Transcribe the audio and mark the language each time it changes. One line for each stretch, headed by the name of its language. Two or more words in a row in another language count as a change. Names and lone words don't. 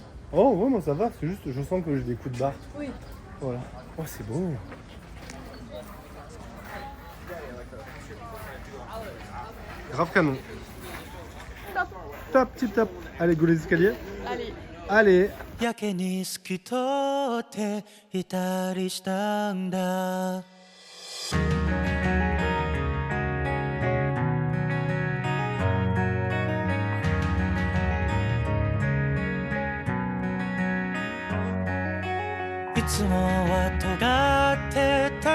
French: Oh ouais, moi ça va, c'est juste je sens que j'ai des coups de barre. Oui. Voilà. Oh c'est beau. Grave canon. Top. Top, tip top. Allez, go les escaliers. Allez. Allez.
Japanese: やけに透き通っていたりしたんだいつもは尖ってた